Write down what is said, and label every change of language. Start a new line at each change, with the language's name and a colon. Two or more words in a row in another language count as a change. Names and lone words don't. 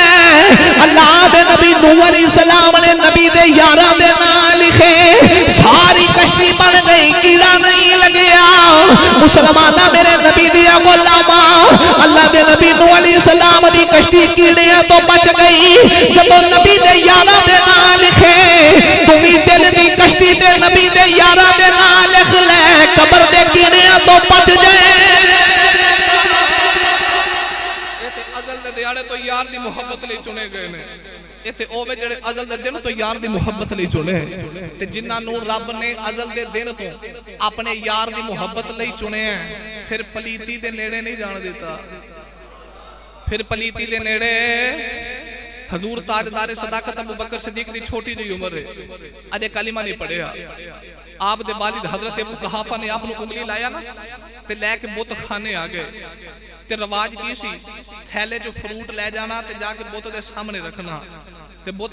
Punjabi: اللہ دے نبی نوح
Arabic: علیہ السلام
Punjabi: نے نبی دے یاراں دے نام لکھے. ساری کشتی بن گئی, کیڑا نہیں لگیا. مسلمانہ میرے نبی دیا غلاماں اللہ دے نبی نوح
Arabic: علیہ السلام
Punjabi: دی کشتی کیڑیاں تو بچ گئی جدو نبی دے یاراں دے نام لکھے تم ہی دل دی کشتی دے نبی دے یاراں دے نام لکھ لے قبر دے کیڑیاں تو بچ جائے ازل دے دیاڑے تو یار دی محبت لئی چنے گئے نے ایتھے اووے جڑے ازل دے دن تو یار دی محبت لئی چنے تے جنہاں نوں رب نے ازل دے دن تو اپنے یار دی محبت لئی چنے ہیں پھر پلیتی دے نیڑے نہیں جان دیتا پھر پلیتی دے نیڑے حضور تاجدار صداقت ابو بکر صدیق دی چھوٹی دی عمر ہے اجے کلمہ نہیں پڑھیا آپ دے والد حضرت ابو قحافہ نے آپ نو انگلی لایا نا تے لے کے بت خانے آ گئے تے رواج کی سی تھیلے جو فروٹ لے جانا تے جا کے بت دے سامنے رکھنا تے بت